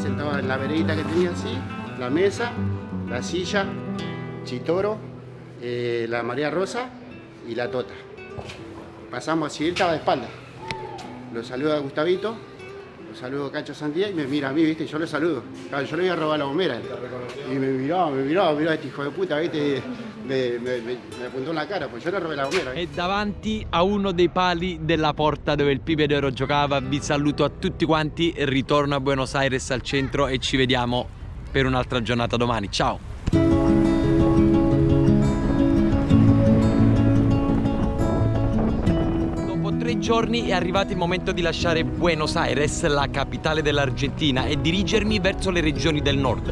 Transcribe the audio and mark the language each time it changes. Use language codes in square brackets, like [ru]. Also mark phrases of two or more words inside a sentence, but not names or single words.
[es] Sentaba en la veredita que tenía así, la mesa, la silla, Chitoro, la María Rosa y la Tota. Pasamos así, él estaba de espalda. Lo saluda a Gustavito, lo saludo a Cacho Santía y me mira a mí, ¿viste? Yo le saludo. Claro, yo le iba a robar la bombera. Y me miró este hijo de puta, ¿viste? Me apuntò en la cara, pues yo le robé la bombera. [it] E davanti a uno dei pali della porta dove il Pibe d'Oro giocava, vi saluto a tutti quanti, ritorno a Buenos Aires al centro e ci vediamo per un'altra giornata domani. Ciao! Dopo 3 giorni è arrivato il momento di lasciare Buenos Aires, la capitale dell'Argentina, e dirigermi verso le regioni del nord.